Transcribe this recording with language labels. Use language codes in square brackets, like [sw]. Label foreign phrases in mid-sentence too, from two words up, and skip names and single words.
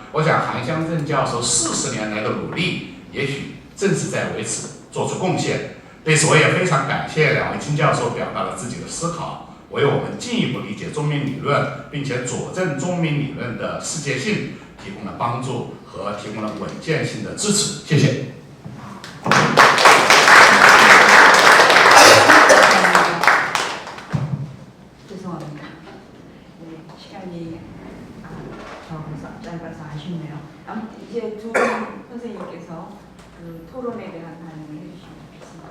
[zh] 我想韩湘正教授40年来的努力，也许正是在为此做出贡献。对此，我也非常感谢2位金教授表达了自己的思考，为我们进一步理解中民理论，并且佐证中民理论的世界性提供了帮助和提供了稳健性的支持。谢谢。 [ko] 죄송합니다. 네, 시간이 적어서 짧아서 아쉽네요. 아무튼 이제 두 선생님께서 그 토론에 대한 반응을 해주시면 좋겠습니다.